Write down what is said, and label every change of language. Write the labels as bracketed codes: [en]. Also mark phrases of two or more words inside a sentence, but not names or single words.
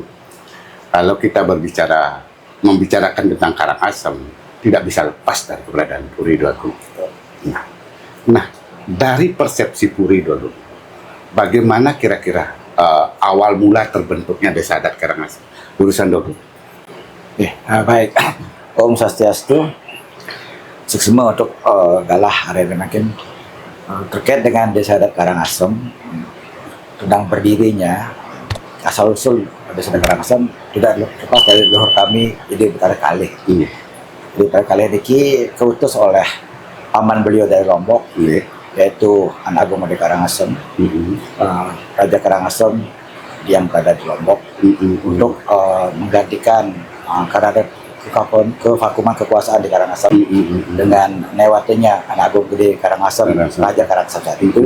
[id] Kalau kita membicarakan tentang Karangasem, tidak bisa lepas dari keberadaan Puri, Agung. Nah, dari persepsi Puri dulu, bagaimana kira-kira awal mula terbentuknya Desa Adat Karangasem? Urusan dulu. Baik. Om Swastiastu. Suksema untuk galah hari makin terkait dengan Desa Adat Karangasem, tentang berdirinya asal usul Desa Adat Karangasem tidak lepas dari leluhur kami Ide Betara Kalih. Ide Betara Kalih ini keutus oleh paman beliau dari Lombok, yaitu Anak Agung Made Karangasem, Raja Karangasem yang berada di Lombok, untuk menggantikan karena ada kevakuman kekuasaan di Karangasem dengan lewatnya Anak Agung Gede Karangasem, Raja Karangasem saat itu.